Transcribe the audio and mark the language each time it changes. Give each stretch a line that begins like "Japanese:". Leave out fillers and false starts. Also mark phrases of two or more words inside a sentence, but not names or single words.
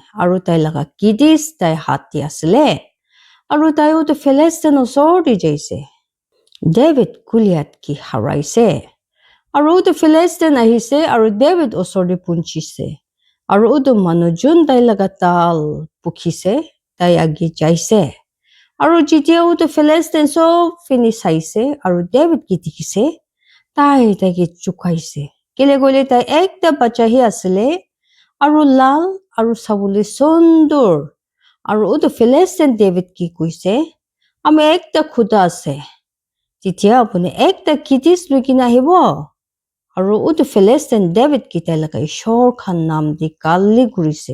Naga Pidgin: Aru tai laga kidis tai hati asile. Aru tai uto Philistine osor di jaise. David Goliath ki haraise. Aru uto Philistine ahise. Aru David osor di punchise. Aru uto manujun tai laga tal pukhise. Tai agi jaise. Aru jitia uto Philistine so finish saise. Aru David ki dikise. Tai ki chukaise. Kile gole tai ekta bacha hi asile. Aru lal aru sabuli sundur. Aru uto Philistine David ki kuise. Ame ekta khuda ase. Titia apune ekta kidis lukina hibo. Aru uto Philistine David ki tai laga ishor khan nam di kali kurise.